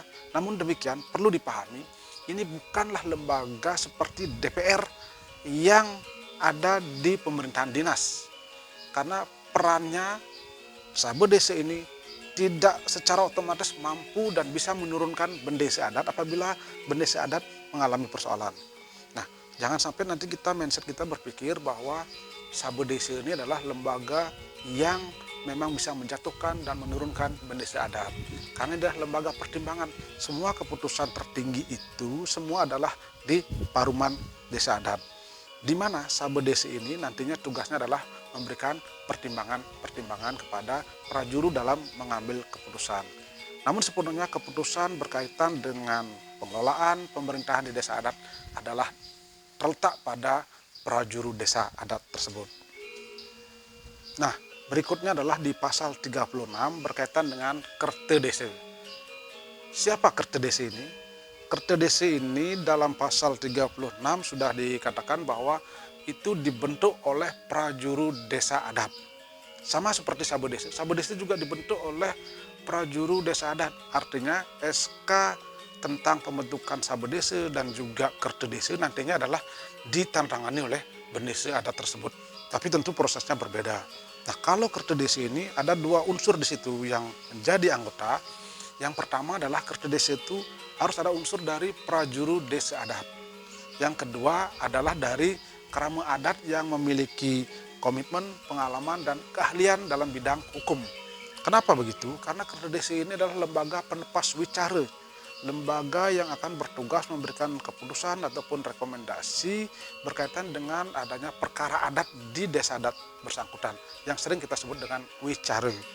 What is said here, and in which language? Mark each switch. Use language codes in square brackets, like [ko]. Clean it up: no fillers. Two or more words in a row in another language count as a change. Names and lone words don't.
[id] Namun demikian perlu dipahami, ini bukanlah lembaga seperti DPR yang ada di pemerintahan dinas. Karena perannya Sabe Desa ini tidak secara otomatis mampu dan bisa menurunkan bendesa adat apabila bendesa adat mengalami persoalan. Nah, jangan sampai nanti mindset kita berpikir bahwa Sabe Desa ini adalah lembaga yang memang bisa menjatuhkan dan menurunkan bendesa adat. Karena adalah lembaga pertimbangan. Semua keputusan tertinggi itu semua adalah di Paruman Desa Adat. Di mana Sabe Desa ini nantinya tugasnya adalah memberikan pertimbangan-pertimbangan kepada prajuru dalam mengambil keputusan. Namun sepenuhnya keputusan berkaitan dengan pengelolaan pemerintahan di desa adat adalah terletak pada prajuru desa adat tersebut. Nah, berikutnya adalah di pasal 36 berkaitan dengan Kerte Desa. Siapa Kerte Desa ini? Kerte Desa ini dalam pasal 36 sudah dikatakan bahwa itu dibentuk oleh prajuru desa adat. Sama seperti Sabe Desa. Sabe Desa juga dibentuk oleh prajuru desa adat. Artinya SK tentang pembentukan Sabe Desa dan juga Kerte Desa nantinya adalah ditandatangani oleh bendesa adat tersebut. Tapi tentu prosesnya berbeda. Nah, kalau Kerte Desa ini ada 2 unsur di situ yang menjadi anggota. Yang pertama adalah Kerte Desa itu harus ada unsur dari prajuru desa adat. Yang kedua adalah dari kerama adat yang memiliki komitmen, pengalaman, dan keahlian dalam bidang hukum. Kenapa begitu? Karena Kerte Desa ini adalah lembaga penepas wicara, lembaga yang akan bertugas memberikan keputusan ataupun rekomendasi berkaitan dengan adanya perkara adat di desa adat bersangkutan, yang sering kita sebut dengan wicara.